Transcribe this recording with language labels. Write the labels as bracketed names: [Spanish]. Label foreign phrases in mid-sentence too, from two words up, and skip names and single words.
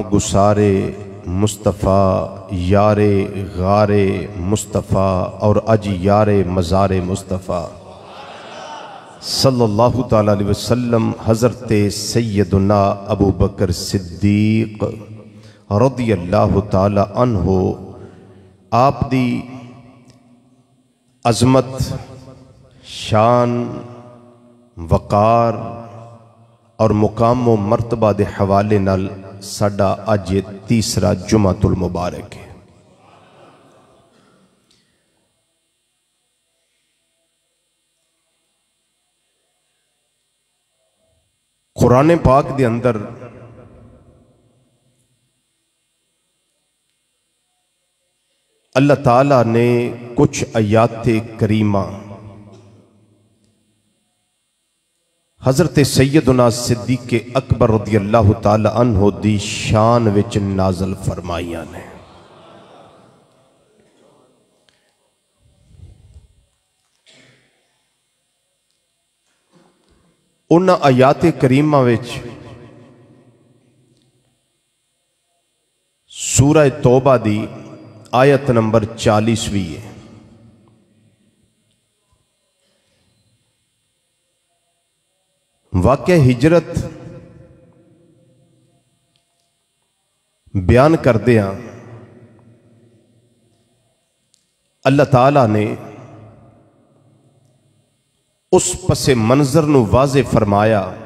[Punjabi] گسار مصطفیٰ، یار غار مصطفیٰ اور اج یار مزار مصطفیٰ [Arabic] صلی اللہ تعالیٰ علیہ وسلم [Punjabi] حضرت سیدنا ابو بکر صدیق [Arabic] رضی اللہ تعالیٰ عنہ [Punjabi] آپ دی عظمت، شان، وقار اور مقام و مرتبہ دے حوالے نال ساڈا اج تیسرا [Arabic] جمعۃ المبارک [Punjabi] ہے۔ قرآن پاک دے اندر اللہ تعالیٰ نے کچھ آیات کریمہ حضرت سیدنا صدیق اکبر [Arabic] رضی اللہ تعالی عنہ [Punjabi] دی شان وچ نازل فرمائیاں نے۔ انہاں آیات کریمہ وچ سورہ توبہ دی آیت نمبر 40ویں ہے۔ واقعہ ہجرت بیان کردے ہیں، اللہ تعالیٰ نے اس پس منظر نو واضح فرمایا